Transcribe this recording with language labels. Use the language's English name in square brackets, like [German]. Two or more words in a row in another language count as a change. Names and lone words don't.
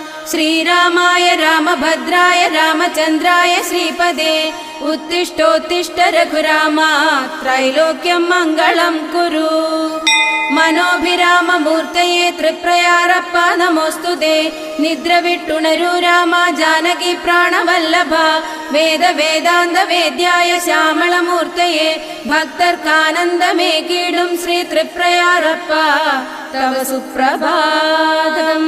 [Sanskrit] श्रीरामाय रामभद्राय रामचन्द्राय श्रीपदे उत्तिष्ठोत्तिष्ठ रघुरामा त्रैलोक्यं मङ्गलं कुरु। [Malayalam] മനോഭിരാമമൂർത്തയെ തൃപ്രയാരപ്പ നമോസ്തുതേ. നിദ്ര വിട്ടുണരൂ രാമ ജാനകി പ്രാണവല്ലഭ. വേദവേദാന്ത വേദ്യായ ശ്യാമളമൂർത്തയെ ഭക്തർക്കാനന്ദമേകീടും ശ്രീ തൃപ്രയാരപ്പ തവ സുപ്രഭാതം.